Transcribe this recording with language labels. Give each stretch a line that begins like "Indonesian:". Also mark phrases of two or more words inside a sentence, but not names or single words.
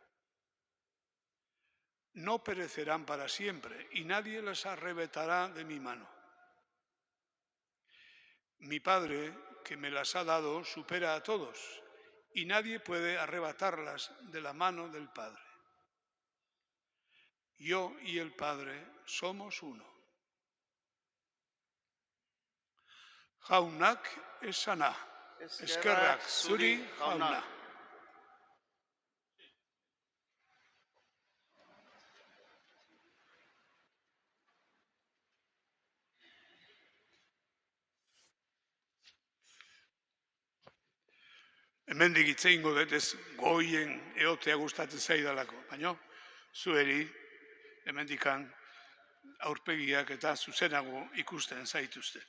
Spanish: No perecerán para siempre, y nadie las arrebatará de mi mano. Mi Padre, que me las ha dado, supera a todos, y nadie puede arrebatarlas de la mano del Padre. Yo y el Padre somos uno.
Basque: Jaunak esana, eskerrak zuri jauna. Hemendik hitz egingo dut ez goien eotea gustatzen zaidalako, baina zueri hemendikan aurpegiak eta zuzenago ikusten zaituztet.